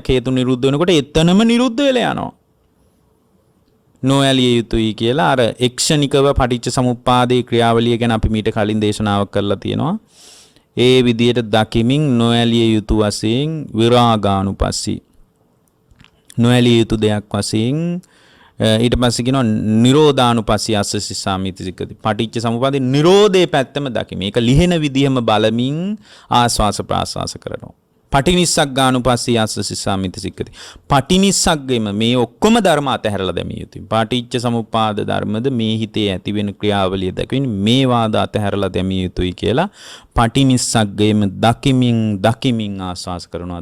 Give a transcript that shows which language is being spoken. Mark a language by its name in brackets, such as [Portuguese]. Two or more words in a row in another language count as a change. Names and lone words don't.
[Sinhala] හේතුන් නිරුද්ධ වෙනකොට එතනම නිරුද්ධ වෙලා යනවා. නොඇලිය යුතුයි කියලා අර එක්ෂණිකව පටිච්ච සමුප්පාදේ ක්‍රියාවලිය ගැන අපි මීට කලින් දේශනාවක් කරලා තියෙනවා. ඒ විදියට දකිමින් නොඇලිය යුතු වශයෙන් විරාගානුපස්සී නොඇලිය යුතු දෙයක් වශයෙන් ඊට පස්සේ කියනවා [Pali] නිරෝධානුපස්සී අස්ස සිස්සාමීති සික්කති. [Sinhala] පටිච්ච සමුප්පාදේ නිරෝධේ පැත්තම දකිමි. මේක ලිහෙන විදිහම බලමින් ආස්වාස ප්‍රාස්වාස කරනවා. [Pali] පටිනිස්සග්ගානුපස්සී අස්ස සිස්සාමීති සික්කති. [Sinhala] පටිනිස්සග්ගෙම මේ ඔක්කොම ධර්ම අතහැරලා දැමිය යුතුයි. පටිච්ච සමුප්පාද ධර්මද මේ හිතේ ඇති වෙන ක්‍රියාවලිය දකින්න මේ වාද අතහැරලා දැමිය යුතුයි කියලා පටිනිස්සග්ගෙම දකිමින් ආස්වාස කරනවා.